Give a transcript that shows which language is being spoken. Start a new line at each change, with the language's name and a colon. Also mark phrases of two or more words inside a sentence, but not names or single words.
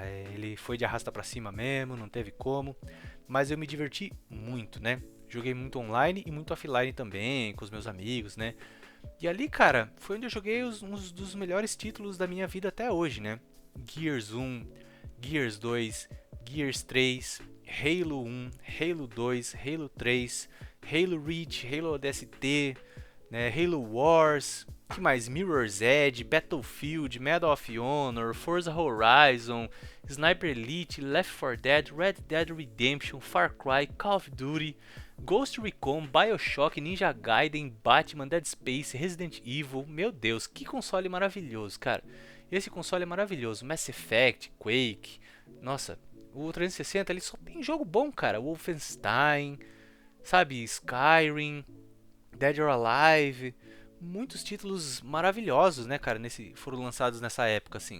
Portuguese: Ele foi de arrasta pra cima mesmo, não teve como. Mas eu me diverti muito, né? Joguei muito online e muito offline também, com os meus amigos, né? E ali, cara, foi onde eu joguei uns dos melhores títulos da minha vida até hoje, né? Gears 1, Gears 2, Gears 3, Halo 1, Halo 2, Halo 3, Halo Reach, Halo ODST, né? Halo Wars, que mais? Mirror's Edge, Battlefield, Medal of Honor, Forza Horizon, Sniper Elite, Left 4 Dead, Red Dead Redemption, Far Cry, Call of Duty, Ghost Recon, BioShock, Ninja Gaiden, Batman, Dead Space, Resident Evil. Meu Deus, que console maravilhoso, cara. Esse console é maravilhoso. Mass Effect, Quake. Nossa, o 360 ele só tem jogo bom, cara. Wolfenstein, sabe, Skyrim, Dead or Alive, muitos títulos maravilhosos, né, cara, foram lançados nessa época, assim.